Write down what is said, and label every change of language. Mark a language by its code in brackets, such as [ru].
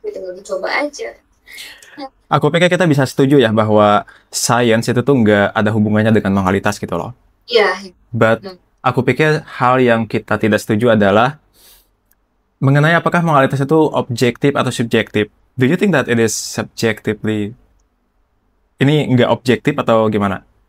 [id] Tinggal dicoba aja. Aku pikir kita bisa setuju ya bahwa science itu tuh nggak ada hubungannya dengan moralitas gitu loh. Iya. [en] But [id] aku pikir hal yang kita tidak setuju adalah mengenai apakah moralitas itu objektif atau subjektif. [en] Do you think that it is subjectively? [id] Ini nggak objektif atau gimana?